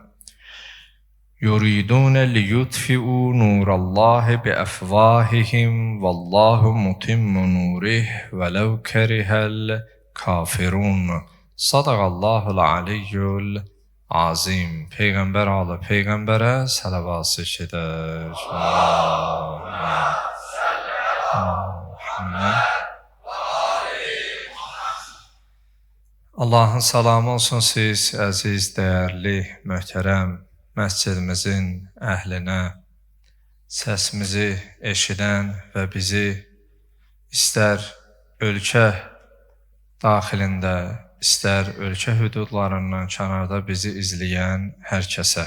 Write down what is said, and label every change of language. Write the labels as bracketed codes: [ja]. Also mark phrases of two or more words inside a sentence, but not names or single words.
[ar] يريدون ليطفئوا نور الله بأفواههم والله متم نوره ولو كره الكافرون. صدق الله العلی العظیم. [fa] پیغمبر آل پیغمبره صلوات شده. [az] Allahın salamı olsun siz, əziz, dəyərli, möhtərəm məscidimizin əhlinə, səsimizi eşidən və bizi istər ölkə daxilində, istər ölkə hüdudlarından kənarda bizi izləyən hər kəsə.